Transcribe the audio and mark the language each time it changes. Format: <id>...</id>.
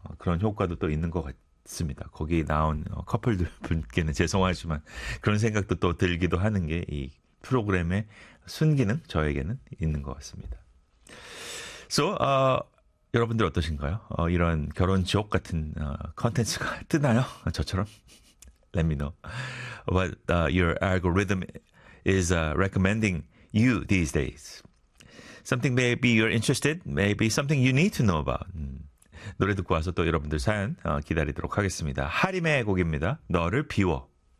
<ko>그런 효과도 또 있는 것 같습니다. 거기 나온 커플들 분께는 죄송하지만 그런 생각도 또 들기도 하는 게이 프로그램의 순기능 저에게는 있는 것 같습니다. So, 여러분들 어떠신가요? 이런 결혼 지옥 같은 컨텐츠가 뜨나요? 저처럼?</ko> <en>Let me know what your algorithm is recommending you these days. Something maybe you're interested, maybe something you need to know about.</en> <ko>노래 듣고 와서 또 여러분들 사연 기다리도록 하겠습니다. 하림의 곡입니다. 너를 비워.</ko>